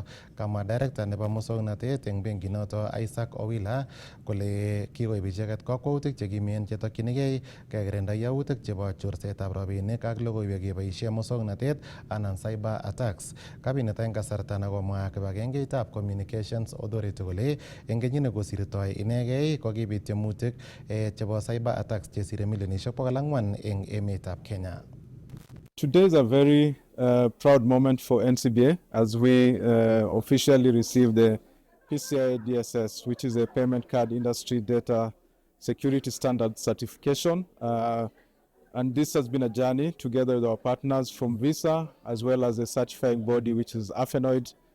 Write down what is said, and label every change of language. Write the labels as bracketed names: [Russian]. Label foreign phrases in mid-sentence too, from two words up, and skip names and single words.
[Kalenjin] Kamwa director nebo muswoknotet eng benkit noto Isaac Owila kole kikoib icheket kakwautik chekimen chetokchinigei kekirinda yautik chebo chorsetab rabinik ak logoiwek keboisie muswoknotet anan [English] cyber attacks. [Kalenjin] Kabinet eng kasarta nekomwa kibagengeitab Communications Authority kole eng kenyit nekosirtoi inegei kokibit tiemutik chebo [English] cyber attacks [Kalenjin] chesire milionishek 400 eng emetab Kenya. [English] Today is a very proud moment for NCBA as we officially receive the PCI DSS, which is a Payment Card Industry Data Security Standard certification. And this has been a journey together with our partners from Visa, as well as a certifying body, which is Afenoid.